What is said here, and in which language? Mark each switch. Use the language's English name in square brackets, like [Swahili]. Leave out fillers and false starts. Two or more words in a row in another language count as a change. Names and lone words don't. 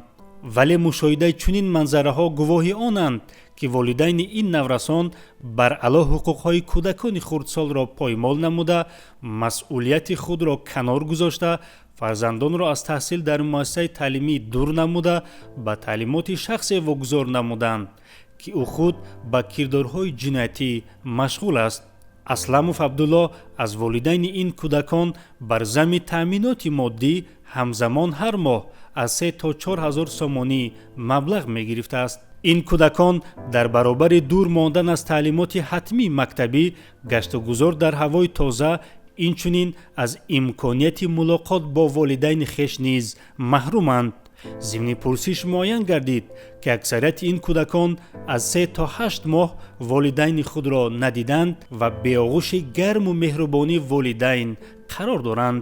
[Tajik] вале мушоҳидаи чунин манзараҳо гувоҳи онанд ки волидайни ин наврасон баръало ҳуқуқҳои кӯдакони хурдсолро поймол намуда, масъулияти худро канор гузошта, фарзандонро аз таҳсил дар муассисаи таълимӣ дур намуда, ба таълимоти шахсе вогузор намуданд ки ӯ худ ба кирдорҳои ҷиноятӣ машғул аст. Асламов Абдулло аз волидайни ин кӯдакон бар замми таъминоти моддӣ ҳамзамон ҳар моҳ аз 3 то 4 ҳазор сомонӣ маблағ мегирифтааст. [Persian] این کودکان در برابر دور ماندن از تعلیمات حتمی مکتبی، گشت و گذار در هوای تازه، اینچنین از امکانیت ملاقات با والدین خویش نیز محرومند. ضمن پرسش معین گردید که اکثریت این کودکان از 3 تا 8 ماه والدین خود را ندیدند و به آغوش گرم و مهربانی والدین قرار دارند.